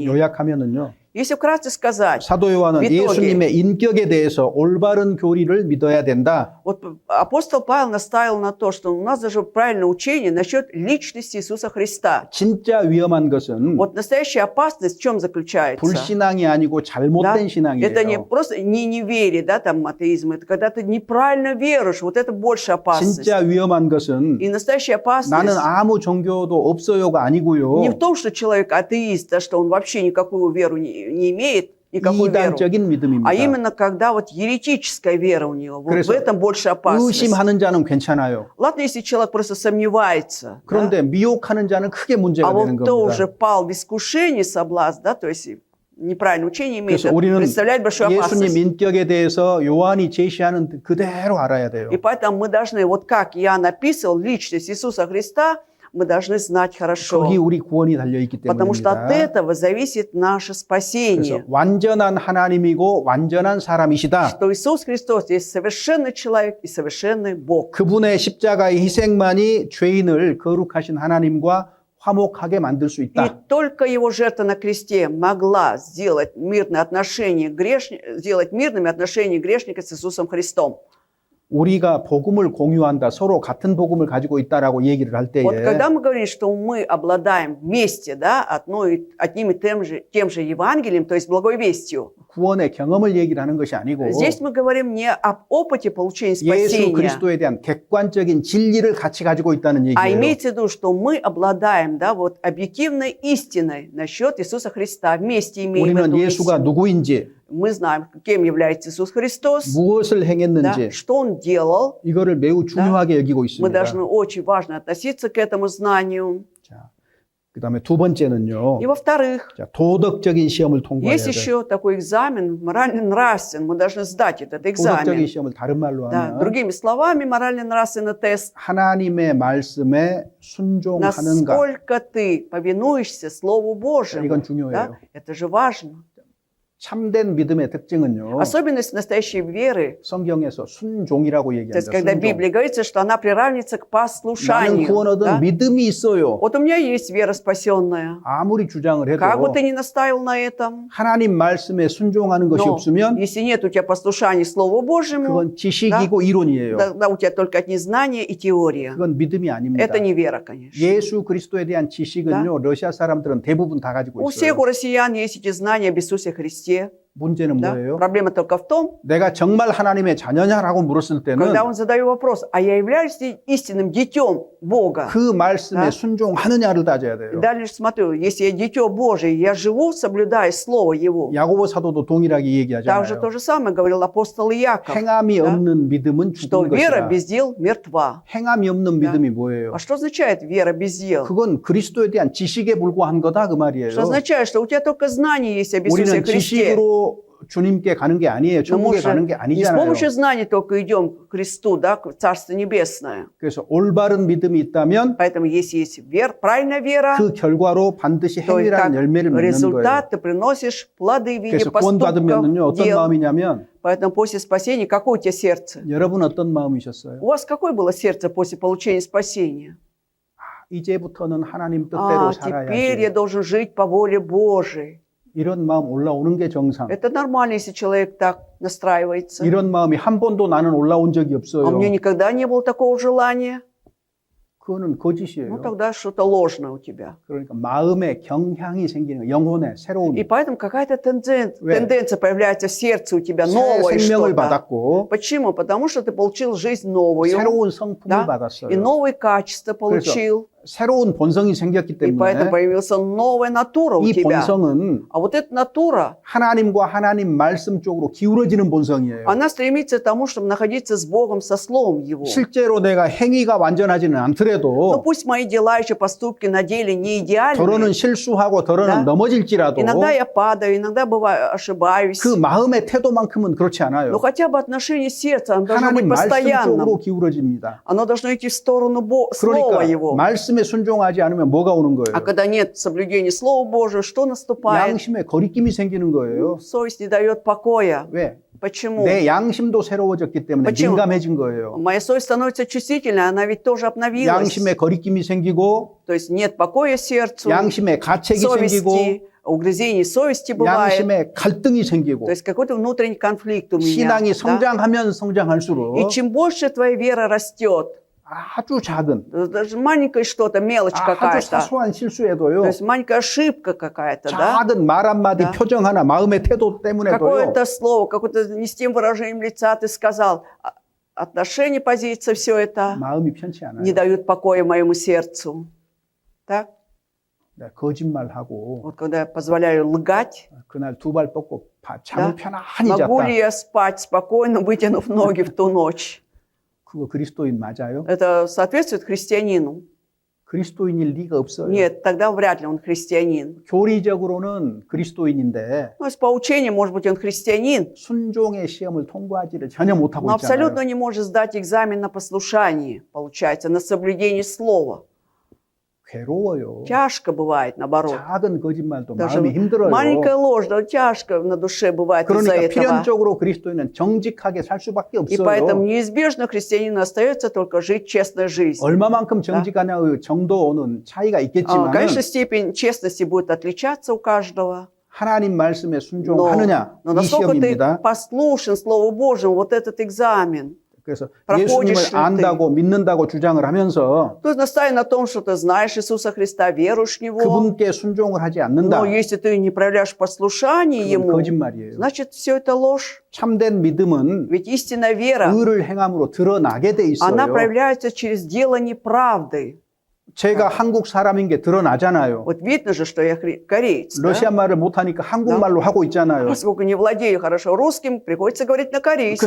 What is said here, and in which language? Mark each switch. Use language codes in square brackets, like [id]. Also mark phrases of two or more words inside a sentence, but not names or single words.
[ko] 요약하면은요. [ru] Если вкратце сказать, [ko] 사도 요한은 [ru] В итоге. [ko] 예수님의 인격에 대해서 올바른 교리를 믿어야 된다. [ru] вот апостол Павел наставил на то, что у нас даже правильное учение насчет личности Иисуса Христа. [ko] 진짜 위험한 것은 [ru] Вот настоящая опасность в чем заключается? [ko] 불신앙이 아니고 [ru] Да? [ko] 잘못된 신앙이에요. [ru] Это не просто не неверие, да, там атеизм, это когда ты неправильно веришь, вот это больше опасность. [ko] 진짜 위험한 것은 [ru] И настоящая опасность [ko] 나는 아무 종교도 없어요가 아니고요. [ru] не в том, что человек атеист, да, что он вообще никакую веру не имеет, никакую веру, [ko] 이단적인 믿음입니다. [ru] а именно когда вот еретическая вера у него, вот [ko] 그래서 [ru] в этом больше опасность. [ko] 의심하는 자는 괜찮아요. [ru] Ладно, если человек просто сомневается, да? [ko] 그런데 미혹하는 자는 크게 문제가 [ru] А [ko] 되는 [ru] вот кто уже [ko] 겁니다. [ru] пал в искушение, соблазн, да, то есть неправильное учение имеет, [ko] 그래서 우리는 [ru] представляет большую [ko] 예수님 [ru] опасность. [ko] 인격에 대해서 요한이 제시하는 그대로 알아야 돼요. [ru] И поэтому мы должны, вот как Иоанн описывал личность Иисуса Христа, мы должны знать хорошо. [ko] 거기 우리 구원이 달려있기 [ru] Потому что от [ko] 때문입니다. [ru] этого зависит наше [ko] 그래서 [ru] спасение. [ko] 완전한 하나님이고 완전한 사람이시다. [ru] Что Иисус Христос есть совершенный человек и совершенный Бог. [ko] 그분의 십자가의 희생만이 죄인을 거룩하신 하나님과 화목하게 만들 수 [ru] И [ko] 있다. [ru] только его жертва на кресте могла сделать сделать мирными отношения грешника с Иисусом Христом. [ko] 우리가 복음을 공유한다. 서로 같은 복음을 가지고 있다라고 얘기를 할 때에 [ru] Вот когда мы говорим, что мы обладаем вместе, да, одним и тем же Евангелием, то есть благой вестью, [ko] 구원의 경험을 얘기를 하는 것이 아니고 [ru] здесь мы говорим не об опыте получения [ko] 예수 [ru] спасения, [ko] 그리스도에 대한 객관적인 진리를 같이 가지고 있다는 [ru] а [ko] 얘기예요. [ru] имеется в виду, что мы обладаем, да, вот объективной истиной насчет Иисуса Христа, вместе имеем [ko] 우리는 [ru] эту [ko] 예수가 [ru] истину. [ko] 누구인지, [ru] Мы знаем, кем является Иисус Христос, [ko] 무엇을 [ru] да, [ko] 행했는지 [ru] что Он делал. [ko] 이거를 매우 중요하게 여기고 [ru] Мы [ko] 있습니다. [ru] должны очень важно относиться к этому знанию. [ko] 자, 그다음에 두 번째는요. [ru] И во-вторых, [ko] 자, 도덕적인 시험을 통과해야 [ru] есть [ko] 돼요. [ru] еще такой экзамен морально-нравственный. Мы должны сдать этот [ko] 도덕적인 [ru] экзамен. [ko] 시험을 다른 말로 [ru] Да, [ko] 하면 [ru] другими словами, морально-нравственный тест. [ko] 하나님의 말씀에 순종하는가. [ru] Насколько ты повинуешься Слову Божьему. [ko] 이건 중요해요. [ru] Да? Это же важно. [ko] 참된 믿음의 특징은요. [ru] Особенность настоящей веры, [ko] 성경에서 순종이라고 [ru] то есть [ko] 얘기합니다. [ru] когда в [ko] 순종. [ru] Библии говорится, что она приравнивается к [ko] 나는 [ru] послушанию. [ko] 구원 얻은 [ru] Да? [ko] 믿음이 있어요. [ru] Вот у меня есть вера спасенная. [ko] 아무리 주장을 [ru] Как бы [ko] 해도 [ru] ты ни настаивал на этом, [ko] 하나님 말씀에 순종하는 것이 [ru] но [ko] 없으면 [ru] если нет у тебя послушания Слову Божьему, [ko] 그건 지식이고 이론이에요. [ru] тогда у тебя только одни знания и теория. [ko] 그건 믿음이 아닙니다. [ru] Это не вера, конечно. [ko] 예수 그리스도에 대한 지식은요. 러시아 사람들은 대부분 다 가지고 [ru] У всех [ko] 있어요. [ru] у россиян есть эти знания об Иисусе Христе. [ko] 문제는 [ru] Да? [ko] 뭐예요? [ru] Проблема только в том, [ko] 내가 정말 하나님의 자녀냐라고 물었을 때는 [ru] когда он задает вопрос, а я являюсь ли истинным детем Бога? [ko] 그 말씀에 [ru] Да? [ko] 순종하느냐를 따져야 돼요. [ru] Дальше смотрю, если я дитё Божие, я живу, соблюдая Слово Его. [ko] 야고보 사도도 동일하게 [ru] Также [ko] 얘기하잖아요. [ru] то же самое говорил апостол Иаков, [ko] 행함이 [ru] да? [ko] 없는 믿음은 [ru] что [ko] 죽은 [ru] вера [ko] 것이다. [ru] без дел мертва. [ko] 행함이 없는 [ru] Да. [ko] 믿음이 뭐예요? [ru] А что означает вера без дел? [ko] 그건 그리스도에 대한 지식에 불과한 거다 그 말이에요. [ru] Что означает, что у тебя только знание есть об Иисусе [ko] 우리는 [ru] Христе. [ko] 지식으로 주님께 가는 게 아니에요. [ru] Но мы [ko] 천국에 [ru] же [ko] 가는 게 [ru] не с [ko] 아니잖아요. [ru] помощью знаний только идем к Христу, да, к Царству Небесное. [ko] 그래서 올바른 믿음이 있다면 [ru] Поэтому если есть правильная вера, [ko] 그 결과로 반드시 [ru] то и как [ko] 행위라는 열매를 맺는 거예요. [ru] результат ты приносишь плоды в виде [ko] 그래서 [ru] поступков, [ko] 구원받으면요 어떤 [ru] дел. [ko] 마음이냐면 [ru] Поэтому после спасения какое у тебя сердце? [ko] 여러분 어떤 마음이셨어요? [ru] У вас какое было сердце после получения спасения? [ko] 이제부터는 하나님 뜻대로 [ru] А, теперь я [ko] 살아야지. [ru] должен жить по воле Божией. [ko] 이런 마음 올라오는 게 정상. [ru] Это нормально, если человек так настраивается. [ko] 이런 마음이 한 번도 나는 올라온 적이 [ru] А [ko] 없어요. [ru] у меня никогда не было такого желания. [ko] 그거는 [ru] Ну, [ko] 거짓이에요. [ru] тогда что-то ложное у тебя. [ko] 그러니까 마음의 경향이 생기는 거예요. 영혼의 새로운 [ru] И поэтому какая-то [ko] 왜? [ru] тенденция появляется в сердце у тебя, [ko] 새 [ru] новое [ko] 생명을 [ru] что-то. [ko] 받았고 [ru] Почему? Потому что ты получил жизнь новую, [ko] 새로운 성품을 [ru] да? [ko] 받았어요. [ru] и новые качества получил. [ko] 새로운 본성이 생겼기 [ru] И поэтому [ko] 때문에 [ru] появилась новая натура у [ko] 이 [ru] тебя. [ko] 본성은 [ru] А вот эта натура, [ko] 하나님과 하나님 말씀 쪽으로 기울어지는 본성이에요. [ru] она стремится к тому, чтобы находиться с Богом, со Словом Его. [ko] 실제로 내가 행위가 완전하지는 [ru] Но [ko] 않더라도 [ru] пусть мои дела еще поступки на деле не идеальны. [ko] 더러는 실수하고 더러는 [ru] Да. [ko] 넘어질지라도 [ru] Иногда я падаю, иногда бываю, ошибаюсь. [ko] 그 마음의 태도만큼은 그렇지 않아요. [ru] Но хотя бы отношение сердца, оно должно быть [ko] 하나님 말씀 [ru] постоянным. [ko] 쪽으로 기울어집니다. [ru] Оно должно идти в сторону Слова [ko] 그러니까 [ru] Его. [ko] 말씀에 순종하지 않으면 뭐가 오는 [ru] А [ko] 거예요? [ru] когда нет соблюдения Слова Божьего, что наступает? [ko] 양심에 거리낌이 생기는 거예요. [ru] Совесть не дает покоя. [ko] 왜? [ru] Почему? [ko] 내 양심도 새로워졌기 때문에 [ru] почему? [ko] 민감해진 거예요. [ru] Моя совесть становится чувствительной, она ведь тоже обновилась. [ko] 양심에 거리낌이 생기고 [ru] То есть нет покоя сердцу, [ko] 양심에 가책이 생기고 [ru] совести, угрызений совести бывает. [ko] 양심에 갈등이 생기고 [ru] То есть какой-то внутренний конфликт у меня. [ko] 신앙이 [ru] да? [ko] 성장하면 성장할수록 [ru] И чем больше твоя вера растет, [ko] 아주 작은 [ru] даже маленькое что-то, мелочь [ko] 아주 [ru] какая-то, [ko] 사소한 실수에도 [ru] то есть маленькая ошибка какая-то, да? [ko] 작은 말 한마디 [ru] Да. [ko] 표정 하나 마음의 태도 때문에도요 [ru] Какое-то слово, какое-то не с тем выражением лица ты сказал, отношение, позиция, все это [ko] 마음이 편치 않아요. [ru] не дают покоя моему сердцу. Так? [ko] 네, 거짓말하고 [ru] Вот когда я позволяю лгать, [ko] 그날 두 발 뻗고 잠을 [ru] Да. [ko] 편안히 [ru] могу [ko] 잤다. [ru] ли я спать спокойно, вытянув ноги в ту ночь? [ko] 그거 그리스도인 맞아요? [ru] Это соответствует христианину? [ko] 그리스도인일 리가 없어요. [ru] Нет, тогда вряд ли он христианин. [ko] 교리적으로는 그리스도인인데 [ru] Ну, по учению, может быть, он христианин, [ko] 순종의 시험을 통과하지를 전혀 못하고 [ru] но [ko] 있잖아요. [ru] абсолютно не может сдать экзамен на послушание, получается, на соблюдение слова. [ko] 괴로워요. [ru] Тяжко бывает, наоборот. [ko] 작은 거짓말도 [ru] Даже [ko] 마음이 힘들어요. [ru] маленькая ложь, да, тяжко на душе бывает из-за [ko] 그러니까 [ru] этого. [ko] 필연적으로 그리스도인은 정직하게 살 수밖에 [ru] И поэтому [ko] 없어요. [ru] неизбежно христианину остается только жить честной жизнью. [ko] 얼마만큼 정직하냐의 정도는 차이가 있겠지만 [ru] Конечно, степень честности будет отличаться у каждого. [ko] 하나님 말씀에 순종하느냐 [ru] Но [ko] 이 [ru] насколько ты [ko] 시험입니다. [ru] послушен Слову Божьему, вот этот экзамен. [ko] 그래서 [ru] проходишь [ko] 예수님을 [ru] ли [ko] 안다고 믿는다고 주장을 하면서 [ru] То есть настаивай на том, что ты знаешь Иисуса Христа, веруешь в Него. [ko] 그분께 순종을 하지 않는다. [ru] Но если ты не проявляешь послушание [ko] 그건 [ru] Ему, [ko] 거짓말이에요. [ru] значит, все это ложь. [ko] 참된 믿음은 [ru] Ведь истинная вера, [ko] 의를 행함으로 드러나게 돼 [ru] она [ko] 있어요. [ru] проявляется через делание правды. [ko] 제가 한국 사람인 게 드러나잖아요. [ru] Вот видно же, что я кореец. да? [ko] 러시아 말을 못하니까 한국말로 하고 있잖아요. [ru] Поскольку не владею хорошо русским, приходится говорить на [ko] 그 [ru] корейском.